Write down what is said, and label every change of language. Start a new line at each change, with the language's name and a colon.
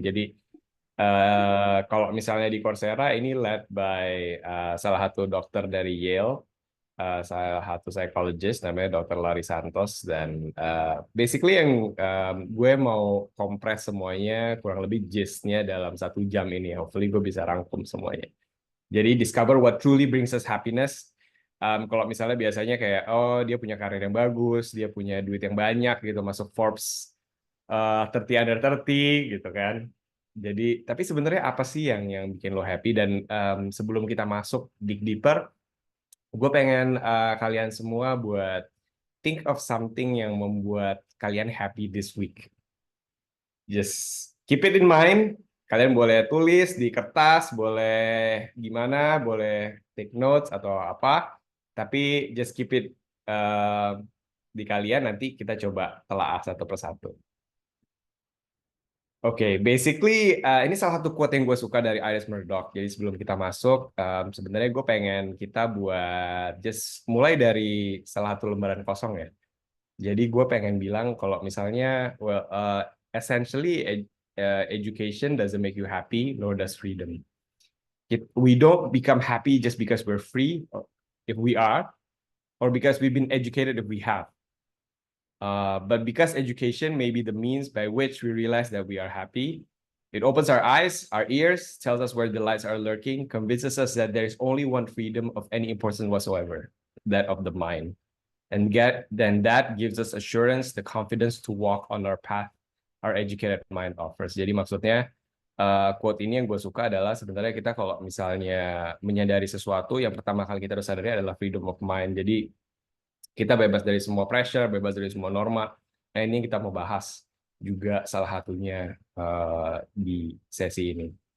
Indonesian: Jadi kalau misalnya di Coursera ini
English: led by
Indonesian: salah satu dokter dari Yale, salah satu psychologist namanya Dr. Larry Santos, dan
English: basically
Indonesian: yang gue mau kompres semuanya kurang lebih gist-nya dalam 1 jam ini. Hopefully gue bisa rangkum semuanya.
English: Jadi discover what truly brings us happiness.
Indonesian: Kalau misalnya biasanya kayak oh dia punya karir yang bagus, dia punya duit yang banyak gitu, masuk Forbes 30 under 30 gitu kan. Jadi tapi sebenarnya apa sih yang bikin lo happy? Dan sebelum kita masuk
English: dig deeper,
Indonesian: gue pengen kalian semua buat
English: think of something
Indonesian: yang membuat kalian happy
English: this week. Just keep it in mind.
Indonesian: Kalian boleh tulis di kertas, boleh gimana, boleh
English: take notes
Indonesian: atau apa. Tapi
English: just keep it
Indonesian: di kalian, nanti kita coba telaah satu persatu. Oke, basically ini salah satu quote yang gue suka dari Iris Murdoch. Jadi sebelum kita masuk, sebenarnya gue pengen kita buat just mulai dari salah satu lembaran kosong ya. Jadi gue pengen bilang kalau misalnya,
English: well, essentially education doesn't make you happy, nor does freedom. We don't become happy just because we're free, if we are, or because we've been educated if we have. But because education may be the means by which we realize that we are happy, it opens our eyes, our ears, tells us where the lights are lurking, convinces us that there is only one freedom of any importance whatsoever, that of the mind. And then that gives us assurance, the confidence to walk on our path our educated mind offers.
Indonesian: Jadi maksudnya quote ini yang gue suka adalah sebenarnya kita kalau misalnya menyadari sesuatu, yang pertama kali kita harus sadari adalah
English: freedom of mind.
Indonesian: Jadi kita bebas dari semua pressure, bebas dari semua norma. Nah, ini yang kita mau bahas juga salah satunya di sesi ini.